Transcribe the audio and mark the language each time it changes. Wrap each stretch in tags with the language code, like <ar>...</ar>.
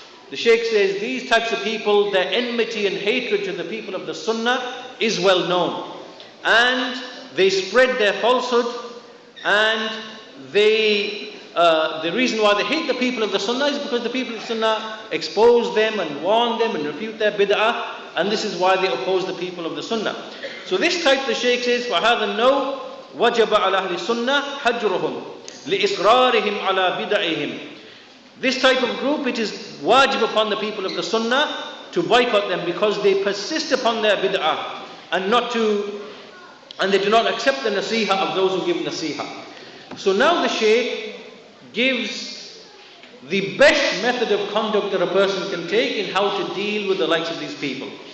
<en>The Shaykh says these types of people, their enmity and hatred to the people of the Sunnah is well known. And they spread their falsehood, and the reason why they hate the people of the Sunnah is because the people of the Sunnah expose them and warn them and refute their bid'ah, and this is why they oppose the people of the Sunnah. So this type, the Shaykh says,</en> <ar>فَهَذَا النَّوْء وَجَبَ عَلَى أَهْلِ السُّنَّةِ حَجْرُهُمْ لِإِصْرَارِهِمْ عَلَى بِدَعِهِمْ.</ar> <en>This type of group, it is wajib upon the people of the Sunnah to boycott them, because they persist upon their bid'ah and they do not accept the nasiha of those who give nasiha. So now the Shaykh gives the best method of conduct that a person can take in how to deal with the likes of these people.</en>